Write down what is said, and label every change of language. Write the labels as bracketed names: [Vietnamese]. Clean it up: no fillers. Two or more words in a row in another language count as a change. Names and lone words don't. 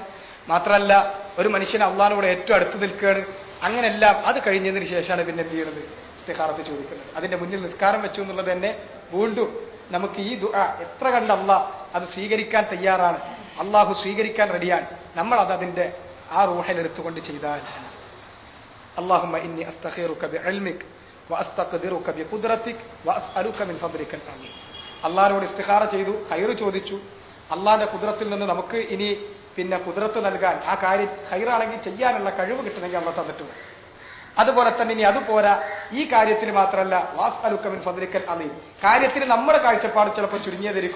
[Malayalam] മാത്രമല്ല ഒരു മനുഷ്യന് അള്ളാഹിനോട് ഏറ്റവും അടുത്ത് നിൽക്കുകയാണ്. അങ്ങനെല്ലാം അത് കഴിഞ്ഞതിന് ശേഷമാണ് പിന്നെ എന്ത് ചെയ്യുന്നത്? ഇസ്തിഖാറത്ത് ചോദിക്കുന്നത്. അതിന്റെ മുന്നിൽ നിസ്കാരം വെച്ചു എന്നുള്ളത് തന്നെ വീണ്ടും നമുക്ക് ഈ ദുആ എത്ര കണ്ട് അള്ളാഹ് അത് സ്വീകരിക്കാൻ തയ്യാറാണ്, അള്ളാഹു സ്വീകരിക്കാൻ റെഡിയാണ്. നമ്മൾ അത് അതിന്റെ ആ റൂഹിലെടുത്തുകൊണ്ട് ചെയ്താൽ [Arabic] اللهم إني أستخيرك بعلمك وأستقدرك بقدرتك وأسألك من فضلك العظيم. [Malayalam] അള്ളാഹിനോട് ഇസ്തിഖാറ ചെയ്തു, ഖൈർ ചോദിച്ചു. അള്ളാഹിന്റെ കുദ്റത്തിൽ നിന്ന് നമുക്ക് ഇനി പിന്നെ കുദ്റത്ത് നൽകാൻ, ആ കാര്യം ഖൈറാണെങ്കിൽ ചെയ്യാനുള്ള കഴിവ് കിട്ടണമെങ്കിൽ അള്ളാഹ് തന്നിട്ട് വേണം. അതുപോലെ തന്നെ ഇനി അതുപോരാ, ഈ കാര്യത്തിൽ മാത്രമല്ല [Arabic] وأسألك من فضلك العليم, [Malayalam] കാര്യത്തിൽ നമ്മുടെ കാഴ്ചപ്പാട് ചിലപ്പോൾ ചുരുങ്ങിയതായിരിക്കും.